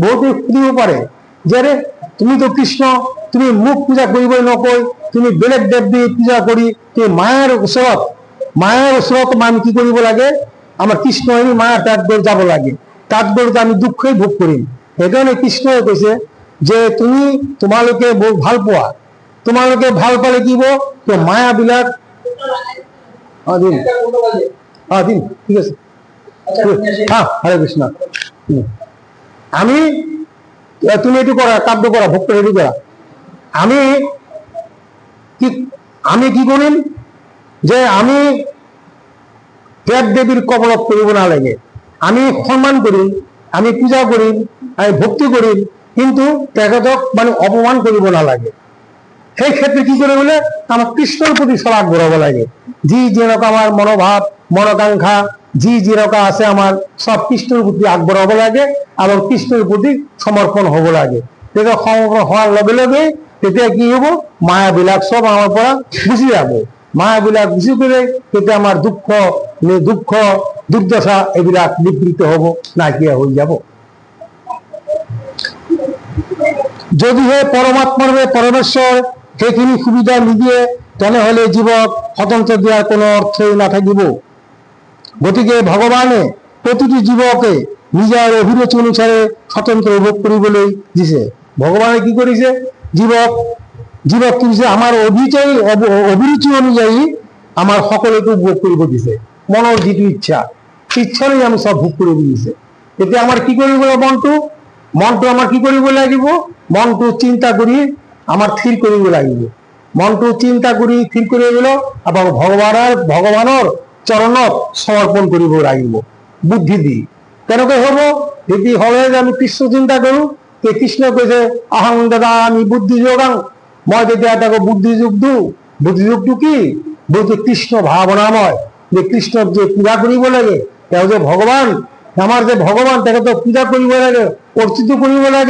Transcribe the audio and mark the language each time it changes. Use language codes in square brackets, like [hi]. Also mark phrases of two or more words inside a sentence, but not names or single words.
[as] বহুতে সুধিব পাৰে যে তুমিতো কৃষ্ণ, তুমি মুখ পূজা করিবই নকই, তুমি বেলেগ দেৱ দেৱী পূজা কৰি তুমি মায়াৰ ওচৰত আমি কি কৰিব লাগে, আমাৰ কৃষ্ণ মায়াৰ তাত গৈ যাব লাগে, তাত গৈ আমি দুখেই ভোগ কৰিম। সেইকাৰণে কৃষ্ণই কৈছে যে তোমালোকে বহুত ভাল পোৱা, তোমালোকে ভাল পালে কি হব, মায়াবিলাক দিম দিম, ঠিক আছে, হ্যাঁ, হরে কৃষ্ণ। আমি তুমি এটু করা, কাব্য করা, ভক্ত রেডি করা। আমি কি করিম যে আমি দেব দেবীর কবলত করিব না লাগে, আমি সম্মান করিম, আমি পূজা করিম, আমি ভক্তি করিম, কিন্তু তেখেতক মানে অপমান করিব না লাগে। [bn] সেই ক্ষেত্রে কি করে বলে আমার কৃষ্ণের প্রতি সব আগবঢ়াব লাগে। যেরকম আমার মনোভাব মনোকাঙ্ক্ষা যেরকম আছে আমার সব কৃষ্ণের প্রতি আগবঢ়াব লাগে এবং কৃষ্ণের প্রতি সমর্পণ হব লাগে। তেতিয়া সমর্পণ হওয়ার লগে লগে তেতিয়া কি হব, মায়াবিলাক সব আমার পৰা গুচি যাব। মায়াবিলাক গুচি গেলে তেতিয়া আমার দুঃখ দুর্দশা এবিলাক নিবৃত্ত হব, নাইকিয়া হয়ে যাব। [as] যদিহে পরমাত্মার পরমেশ্বর সেইখিনি সুবিধা নিদিয়ে তেনেহলে জীৱক স্বতন্ত্ৰ দিয়াৰ কোনো অৰ্থই নাথাকিব। গতিকে ভগৱানে প্ৰতিটো জীৱকে নিজৰ অভিৰুচি অনুসাৰে স্বতন্ত্ৰ ভোগ কৰিবলৈ দিছে। ভগৱানে কি কৰিছে, জীৱক কি দিছে, আমাৰ অভিৰুচি অনুযায়ী আমাৰ সকলোকে ভোগ কৰিব দিছে। মনৰ যিটো ইচ্ছাৰে আমি সব ভোগ কৰিব দিছে। তেতিয়া আমাৰ কি কৰিব লাগিব, মনটো আমাৰ কি কৰিব লাগিব, মনটো চিন্তা কৰি আমার স্থির কৰিব লাগিব। মনটো চিন্তা কৰি স্থির কৰি গেল এবং ভগৱানৰ চৰণত সমৰ্পণ কৰিব লাগিব বুদ্ধি দি। কেনেকৈ হব, যদি হলে যে আমি কৃষ্ণ চিন্তা কৰো, কৃষ্ণ কৈছে অহং দাদা আমি বুদ্ধি যোগাং, মই তেতিয়া তাকে বুদ্ধি যোগ দিওঁ। বুদ্ধি যোগটো কি, বলতে কৃষ্ণ ভাৱনাময়, যে কৃষ্ণক যে পূজা কৰিব লাগে, তেওঁ যে ভগৱান, আমাৰ যে ভগৱান তেখেতক পূজা কৰিব লাগে, অৰ্চিত কৰিব লাগে।